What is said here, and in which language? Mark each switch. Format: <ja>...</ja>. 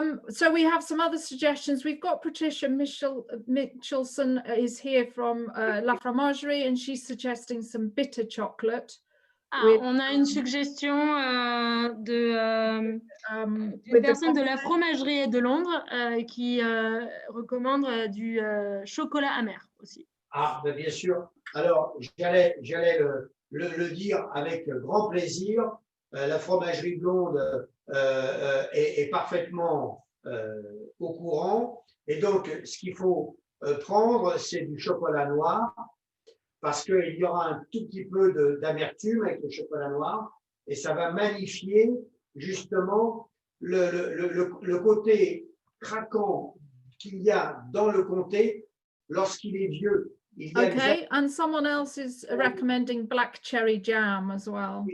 <en>So we have some other suggestions. We've got Patricia Michelson is here from La Fromagerie, and she's suggesting some bitter chocolate.</en> <fr>On a une suggestion de personne de la Fromagerie de Londres qui recommande du chocolat amer aussi. Ah, ben bien sûr. Alors, j'allais le dire avec grand plaisir. La Fromagerie Blonde est parfaitement au courant. Et donc, ce qu'il faut prendre, c'est du chocolat noir, parce qu'il y aura un tout petit peu d'amertume avec le chocolat noir, et ça va magnifier justement le côté craquant qu'il y a dans le Comté lorsqu'il est vieux.</fr> <en>Okay, and someone else is recommending black cherry jam as well.</en>